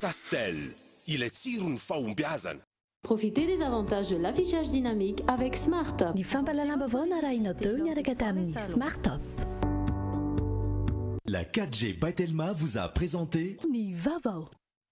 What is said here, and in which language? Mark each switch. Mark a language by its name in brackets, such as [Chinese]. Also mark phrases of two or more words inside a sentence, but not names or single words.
[Malagasy] Castel, ilay tsiro ny fahombiazana. [French] Profitez des avantages de l'affichage dynamique avec Smart. [Malagasy] Ny fampalalambavao narahinao teo miaraka tamin'ny Smart Top. [French] La 4G by Telma vous a présenté Ni Vavao.